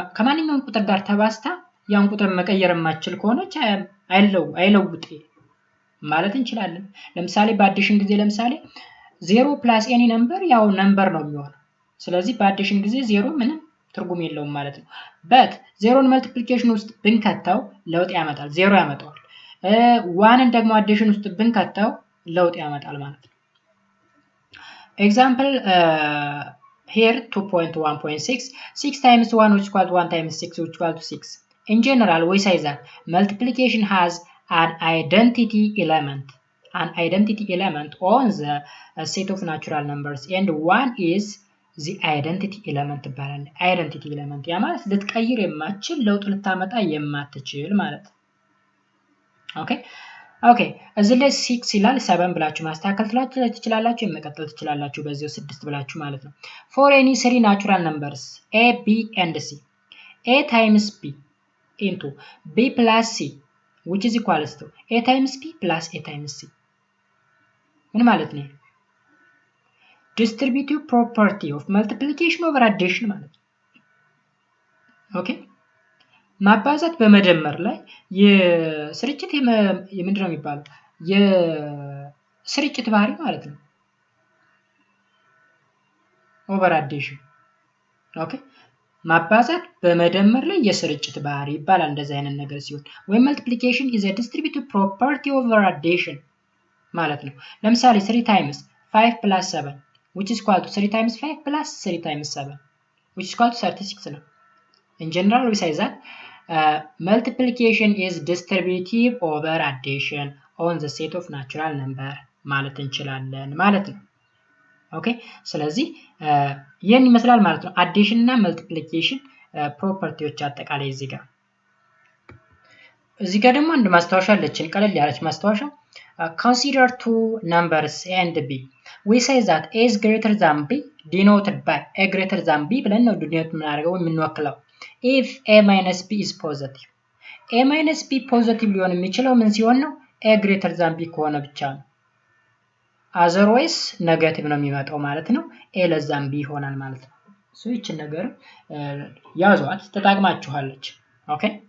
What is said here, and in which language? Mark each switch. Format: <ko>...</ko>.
<am>ከማንኛውም ቁጥር ጋር ተባስታ ያን ቁጥር መቀየር የማትችል ከሆነች አይለውጤ ማለት እንችላለን። ለምሳሌ በአዲሽን ጊዜ ለምሳሌ 0 + ኤኒ ነምበር ያው ነምበር ነው የሚሆነው። ስለዚህ በአዲሽን ጊዜ 0 ምንም ትርጉም የለውም ማለት ነው። በት 0ን መልቲፕሊኬሽን ውስጥ ብንከተው ለውጥ ያመጣል፣ 0 ያመጣዋል። ዋንን ደግሞ አዲሽን ውስጥ ብንከተው ለውጥ ያመጣል ማለት ነው።</am> <en>ኤግዛምፕል here 2.1.6 6 times 1 which equals 1 times 6 which equals 6. In general, we say that multiplication has an identity element</en> <am>on the set of natural numbers, and one is the identity element ይባላል። identity element ያ ማለት ልትቀይር የማትችል ለውጥ ልታመጣ የማትችል ማለት ነው። ኦኬ እዚህ ላይ 6 ይላል 7 ብላችሁ ማስተካከል ትችላላችሁ፣ መቀጠል ትችላላችሁ በዚሁ 6 ብላችሁ ማለት ነው።</am> <en>for any three natural numbers a b and c a times b into b plus c which is equals to a times b plus a times c</en> <am>ምን ማለት ነው?</am> <en>distributive property of multiplication over addition</en> <am>ማለት ነው። ኦኬ ማባዛት በመደመር ላይ የስርጭት የምንድነው የሚባለው? የስርጭት ባህሪ ማለት ነው። ኦቨር አዲሽን ኦኬ ማባዛት በመደመር ላይ የስርጭት ባህሪ ይባላል። እንደዚህ አይነት ነገር ሲሆን ወይም</am> <en>multiplication is a distributive property over addition</en> <am>ማለት ነው። ለምሳሌ</am> <en>3 times 5 plus 7 which is equal to 3 times 5 plus 3 times 7 which is equal to 36 ነው። in general we say that multiplication is distributive over addition on the set of natural number</en> <am>ማለት እንችላለን ማለት ነው። ኦኬ ስለዚህ ይሄን ይመስላል ማለት ነው አዲሽን እና መልቲፕሊኬሽን ፕሮፐርቲዎች አጠቃላይ እዚህ ጋር ደግሞ አንድ ማስታወሻ አለችን፣ ቀለል ያለች ማስታወሻ።</am> <en>consider two numbers a and b. we say that a is greater than b denoted by a greater than b</en> <am>ብለን ነው ዲኖት የምናደርገው የምንወክለው።</am> <en>if a minus b is positive a minus b</en> <am>ፖዚቲቭ ሊሆን የሚችለው ምን ሲሆን ነው?</am> <en>a greater than b</en> <am>ከሆነ ብቻ ነው። otherwise ኔጌቲቭ ነው የሚመጣው ማለት ነው።</am> <en>a less than b</en> <am>ይሆናል ማለት ነው። ይህችን ነገር ያዟት፣ ተጠቅማችኋለች። ኦኬ</am>